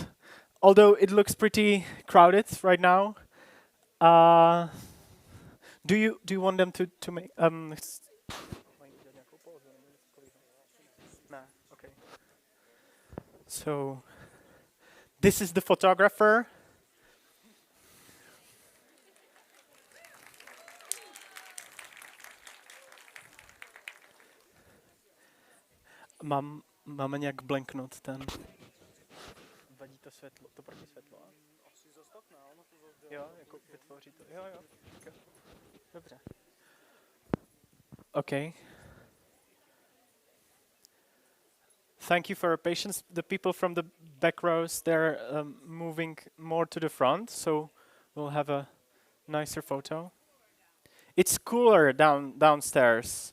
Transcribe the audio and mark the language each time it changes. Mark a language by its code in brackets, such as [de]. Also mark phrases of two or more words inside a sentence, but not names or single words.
[en] Although it looks pretty crowded right now. Do you want them to make okay. So this is the photographer. [cs] Máme nějak blanknout ten. Vadí to světlo, to proti světlo. Asi zastavme, ono to jo, jako vytvoří to. Jo. Dobře. [en] Okay. Thank you for your patience. The people from the back rows, they're moving more to the front, so we'll have a nicer photo. It's cooler downstairs.